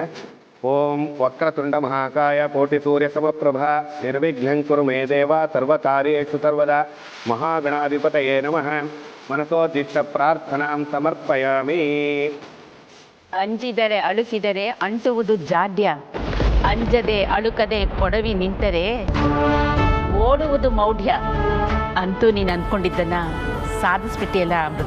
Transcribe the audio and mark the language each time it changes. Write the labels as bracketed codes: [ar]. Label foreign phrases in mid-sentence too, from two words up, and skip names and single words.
[sa] ಓಂ ವಕ್ರತುಂಡ ಮಹಾಕಾಯ ಕೋಟಿ ಸೂರ್ಯ ಸಮಪ್ರಭ ನಿರ್ವಿಘ್ನಂ ಕುರು ಮೇ ದೇವ ಸರ್ವಕಾರ್ಯೇಷು ಸರ್ವದಾ ಮಹಾಗಣಾಧಿಪತಯೇ ನಮಃ. ಮನಸೋದ್ದಿಷ್ಟ ಪ್ರಾರ್ಥನಾಂ ಸಮರ್ಪಯಾಮಿ. [kn] ಅಂಜಿದರೆ ಅಳುಕಿದರೆ ಅಂಟುವುದು ಜಾಡ್ಯ, ಅಂಜದೆ ಅಳುಕದೆ ಕೊಡವಿ ನಿಂತರೆ ಓಡುವುದು ಮೌಢ್ಯ. ಅಂತೂ ನೀನು ಅಂದ್ಕೊಂಡಿದ್ದನ್ನ ಸಾಧಿಸ್ಬಿಟ್ಟಿಯಲ್ಲ ಅಮೃತ.